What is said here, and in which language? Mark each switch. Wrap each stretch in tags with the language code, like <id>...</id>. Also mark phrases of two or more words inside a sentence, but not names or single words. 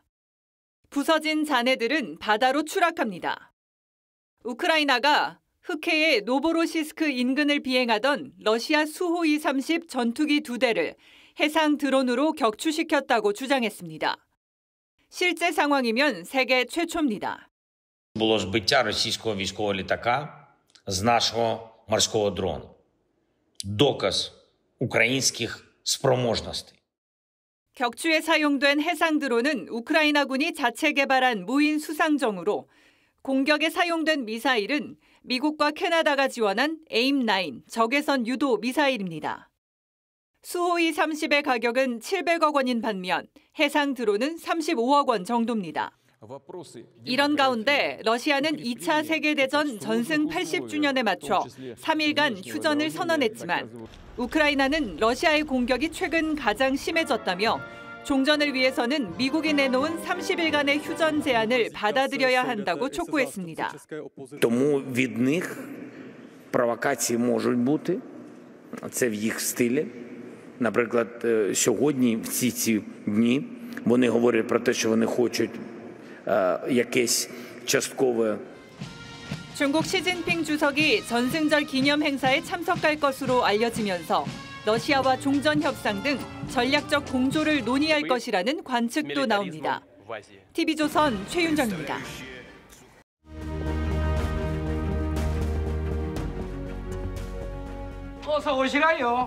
<ko>부서진 잔해들은 바다로 추락합니다. 우크라이나가 흑해의 노보로시스크 인근을 비행하던 러시아 수호이 30 전투기 2대를 해상 드론으로 격추시켰다고 주장했습니다. 실제 상황이면 세계 최초입니다.</ko> <uk>Було збиття російського військового літака з нашого морського дрону. Доказ українських спроможностей.</uk> <ko>격추에 사용된 해상 드론은 우크라이나군이 자체 개발한 무인 수상정으로 공격에 사용된 미사일은 미국과 캐나다가 지원한 에임9 적외선 유도 미사일입니다. 수호이 30의 가격은 700억 원인 반면 해상 드론은 35억 원 정도입니다. 이런 가운데 러시아는 2차 세계대전 전승 80주년에 맞춰 3일간 휴전을 선언했지만 우크라이나는 러시아의 공격이 최근 가장 심해졌다며 종전을 위해서는 미국이 내놓은 30일간의 휴전 제안을 받아들여야 한다고 촉구했습니다.</ko> <uk>Тому від них провокації можуть бути. Це в їх стилі. Наприклад, сьогодні, всі ці дні, вони говорять про те, що вони хочуть якесь часткове.</uk> <ko>중국 시진핑 주석이 전승절 기념 행사에 참석할 것으로 알려지면서 러시아와 종전 협상 등 전략적 공조를 논의할 것이라는 관측도 나옵니다. TV조선 최윤정입니다. 어서 오시라요.</ko>